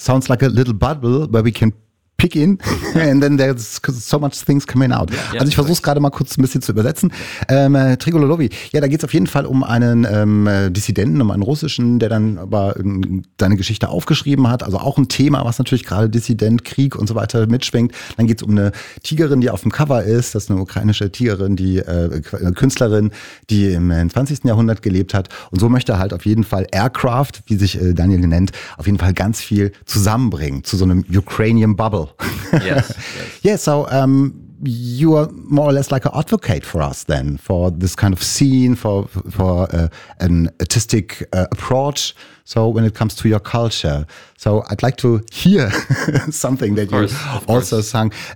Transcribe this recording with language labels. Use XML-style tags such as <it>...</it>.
<en>Sounds like a little bubble where we can pick in and then there's so much things coming out.</en> <de>Yeah, also ich versuche es gerade mal kurz ein bisschen zu übersetzen. Tigrolovy, ja, da geht es auf jeden Fall um einen Dissidenten, um einen Russischen, der dann aber seine Geschichte aufgeschrieben hat. Also auch ein Thema, was natürlich gerade Dissident, Krieg und so weiter mitschwingt. Dann geht es um eine Tigerin, die auf dem Cover ist. Das ist eine ukrainische Tigerin, die Künstlerin, die im 20. Jahrhundert gelebt hat. Und so möchte er halt auf jeden Fall Aircraft, wie sich Daniel nennt, auf jeden Fall ganz viel zusammenbringen zu so einem</de> <en>Ukrainian Bubble. Yes. So you are more or less like an advocate for us then, for this kind of scene, for an artistic approach. So when it comes to your culture, so I'd like to hear something that you also sung.</en>